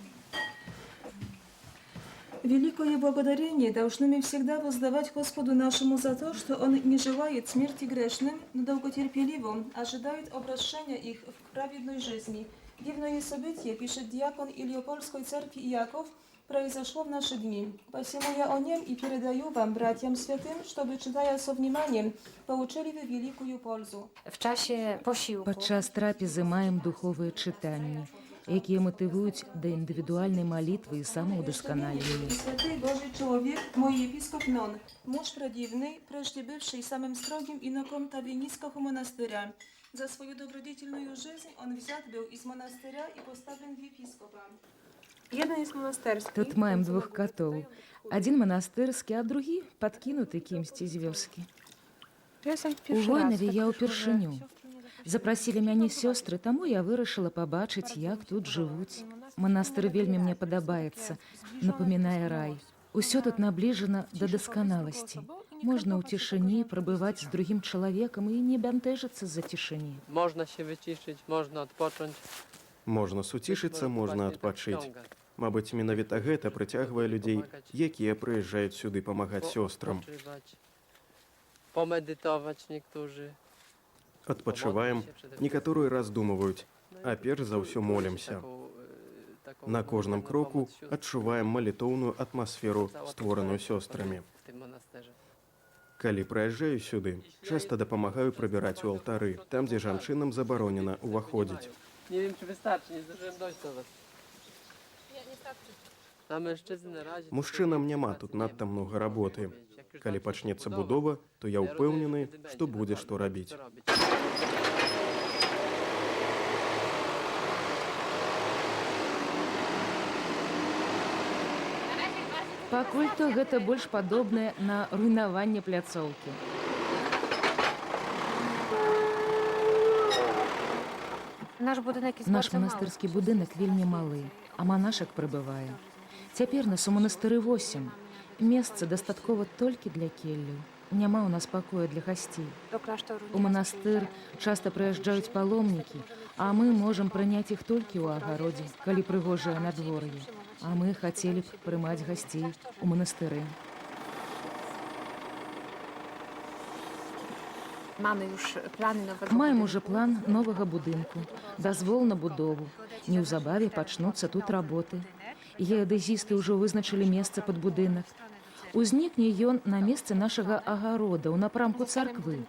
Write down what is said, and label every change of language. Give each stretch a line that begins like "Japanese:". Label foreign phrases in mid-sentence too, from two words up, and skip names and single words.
Russian: Великое благодарение должны мы всегда воздавать Господу нашему за то, что Он не желает смерти грешным, но долготерпеливо ожидает обращения их в праведной жизни. Дивное событие, пишет диакон Илиопольской церкви Иаков, произошло в наши дни. Посему я о нем и передаю вам, братьям святым, чтобы, читая со вниманием, получили вы великую пользу.
Polish: W czasie posiłku
Belarusian: Падчас трапезы маем духовыя чытанні, якія матывуюць да індывідуальнай малітвы і самаўдасканалення.
Russian: Святый Божий человек, мой епископ Нон, муж продивный, прежде бывший самым строгим иноком Тавинийского монастыря. За свою добродетельную жизнь он взят был из монастыря и поставлен в епископа.
Polish: jeden jest monasterski.
Belarusian: Тут маем двух катоў. Адзін манастырскі, а другі падкінуты кімсьці з вёскі. У Войнаве я ўпершыню. Запрасілі мяне сёстры, таму я вырашыла пабачыць, як тут жывуць. Манастыр вельмі мне падабаецца, напамінае рай. Усё тут набліжана да дасканаласці. Можна ў цішыні прабываць з другім чалавекам і не бянтэжыцца з-за цішыні.
Polish: Można się wyciszyć, można odpocząć.
Belarusian: Можна суцішыцца, можна адпачыць. Мабыць, менавіта гэта прыцягвае людзей, якія прыязджаюць сюды памагаць сёстрам.
Polish: Pomedytować niektórzy.
Belarusian: Адпачываем, некаторыя раздумваюць, а перш за ўсё молімся. На кожным кроку адчуваем малітоўную атмасферу, створаную сёстрамі.
Polish: W tym monasterze.
Belarusian: Калі прыязджаю сюды, часта дапамагаю прыбіраць у алтары, там, дзе жанчынам забаронена ўваходзіць.
Polish: Nie wiem, czy wystarczy, nie zdążyłem dojść do was. Na mężczyzn na razie...
Belarusian: Мужчынам няма тут надта многа работы. Калі пачнецца будова, то я ўпэўнены, што будзе што рабіць. Пакуль то гэта больш падобнае на руйнаванне пляцоўкі.
Polish: Nasz budynek jest
Belarusian: Наш
Polish: bardzo mały.
Belarusian: манастырскі будынак вельмі малы, а манашак прыбывае. Цяпер нас у манастыры 8. Месца дастаткова толькі для келляў. Няма ў нас пакоя для гасцей.
Polish: Do klasztoru
Belarusian: У манастыр часта прыязджаюць паломнікі, а мы можам прыняць іх толькі ў агародзе, калі прыгожае надвор'е. А мы хацелі б прымаць гасцей у манастыры.
Polish: mamy już plany nowego
Belarusian: Маем
Polish: budynku.
Belarusian: уже план новага будынку, дазвол на будову. Неўзабаве пачнуцца тут работы. Геадэзісты ўжо вызначылі месца пад будынак. Узнікне ён на месцы нашага агарода ў напрамку царквы.